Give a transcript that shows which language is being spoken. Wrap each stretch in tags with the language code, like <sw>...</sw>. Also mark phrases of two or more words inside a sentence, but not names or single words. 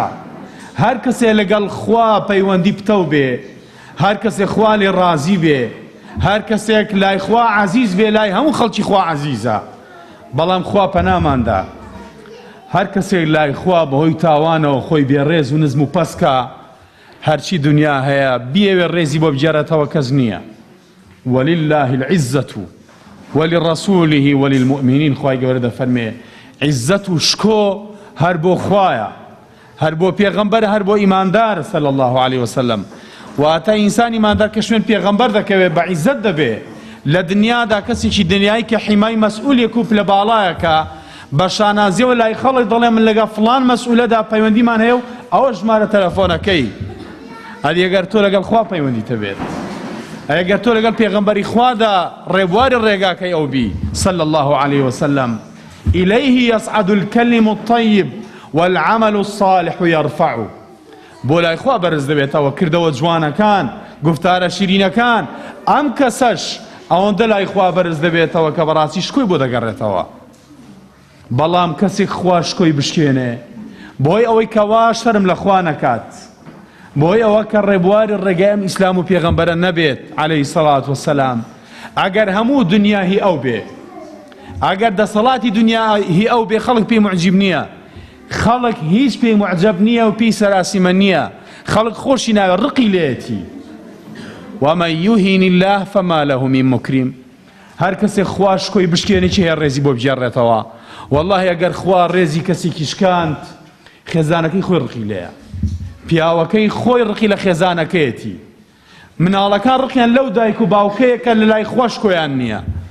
<ckb>هەر کەسێ لەگەڵ خوا پەیوەندی پتەو بێ، هەر کەسێ خوا لێ ڕازی بێ، هەر کەسێک لای خوا عەزیز بێ، لای هەموو خەڵکی خوا عەزیزە. بەڵام خوا پەناماندا هەر کەسێک لای خوا بەهۆی تاوانەوە خۆی بێڕێز و نزم و پەسکە، هەرچی دنیا هەیە بیەوێ ڕێزی بۆ بجێڕێتەوە کەس نییە.</ckb> <ar>ولله العزة ولرسوله وللمؤمنين.</ar> <ckb>خوای گەورە دەفەرمێ عیزەت و شکۆ هەر بۆ خوایە، هەر بۆ پێغەمبەر هەر بۆ ئیماندار</ckb> <ar>صلی الله عليه وسلم.</ar> <ckb>واتە ئینسان ئیماندار کە شوێن پێغەمبەر دەکەوێت بە عیزەت دەبێ لە دنیادا کەسێکی دنیایی کە حیمای مەسئولێک و پلە باڵایەکە بە شانازیەوە لای خەڵک دەڵێ من لەگە فڵان مەسئولەدا پەیوەندیمان هەیە و ئەوە ژمارە تەلەفۆنەکەی. هەر ئەگەر تۆ لەگەڵ خوا پەیوەندیتە بێت، ئەگەر تۆ لەگەڵ پێغەمبەری خوادا ڕێبواری ڕێگاکەی ئەو بی</ckb> <ar>صلی الله عليه وسلم. إليه يصعد الكلم الطيب والعمل الصالح يرفع.</ar> <ckb>بۆ لای خوا بەرز دەبێتەوە کردەوە جوانەکان، گفتارە شیرینەکان. ئەم کەسەش ئەوەندە لای خوا بەرز دەبێتەوە کە بەڕاستی شکۆی بۆ دەگەڕێتەوە. بەڵام کەسێک خوا شکۆی بشکێنێ بۆی ئەوەی کەوا شەرم لە خوا نەکات، بۆی ئەوە کە ڕێبواری ڕێگای ئەم ئیسلام و پێغەمبەرە نەبێت</ckb> <ar>عەلەیهی سەڵات وەسەلام.</ar> <ckb>ئەگەر هەموو دنیا هی ئەو بێ، ئەگەر دەسەڵاتی دنیا هی ئەو بێ، خەڵک پێی معجب نییە، خەڵک هیچ پێی معجب نییە و پێی سەراسیمە نییە، خەڵک خۆشی ناوێ ڕقی لێتی.</ckb> <ar>ومن يهن الله فما له من مكرم.</ar> <ckb>هەر کەسێک خوا شکۆی بشکێنێ چی هەیە ڕێزی بۆ بجێڕێتەوە. والله ئەگەر خوا ڕێزی کەسێکی شکاند خێزانەکەی خۆی ڕقی لێیە، پیاوەکەی خۆی ڕقی لە خێزانەکەیەتی، مناڵەکان ڕقیان لەو دایک و باوکەیە کە لە لای خوا شکۆیان نییە.</ckb>